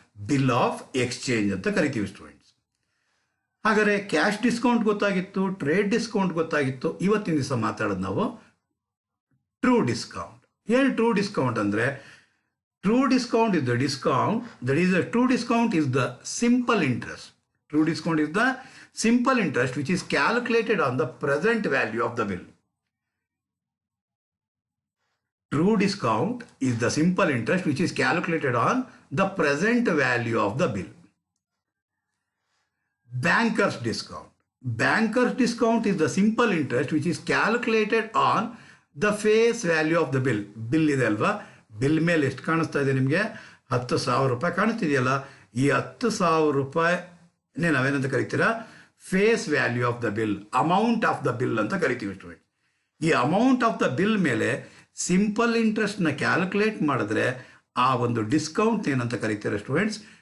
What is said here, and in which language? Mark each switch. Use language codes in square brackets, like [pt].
[kn] Bill of exchange ಅಂತ ಕರಿತೀವಿ students. ಹಾಗಾದರೆ ಕ್ಯಾಶ್ ಡಿಸ್ಕೌಂಟ್ ಗೊತ್ತಾಗಿತ್ತು, ಟ್ರೇಡ್ ಡಿಸ್ಕೌಂಟ್ ಗೊತ್ತಾಗಿತ್ತು. ಇವತ್ತಿನ ದಿವಸ ಮಾತಾಡೋದು ನಾವು ಟ್ರೂ ಡಿಸ್ಕೌಂಟ್. ಏನು ಟ್ರೂ ಡಿಸ್ಕೌಂಟ್ ಅಂದರೆ? [en] True discount is the discount that is true discount is the simple interest. True discount is the simple interest which is calculated on the present value of the bill. True discount is the simple interest which is calculated on the present value of the bill. Banker's discount. Banker's discount is the simple interest which is calculated on the face value of the bill. [kn] Bill ಇದೆ ಅಲ್ವಾ? Bill ಮೇಲೆ ಎಷ್ಟು ಕಾಣಿಸ್ತಾ ಇದೆ ನಿಮಗೆ? 10,000 ರೂಪಾಯಿ ಕಾಣಿಸ್ತಿದೆಯಲ್ಲ, ಈ 10,000 ರೂಪಾಯಿನೇ ನಾವೇನಂತ ಕರಿತೀರಾ? Face value of the bill, amount of the bill ಅಂತ ಕರಿತೀವಿ ಸ್ಟೂಡೆಂಟ್. ಈ ಅಮೌಂಟ್ ಆಫ್ ದ ಬಿಲ್ ಮೇಲೆ ಸಿಂಪಲ್ ಇಂಟ್ರೆಸ್ಟ್ನ ಕ್ಯಾಲ್ಕುಲೇಟ್ ಮಾಡಿದ್ರೆ ಆ ಒಂದು ಡಿಸ್ಕೌಂಟ್ ಏನಂತ ಕರಿತೀರಾ ಸ್ಟೂಡೆಂಟ್ಸ್?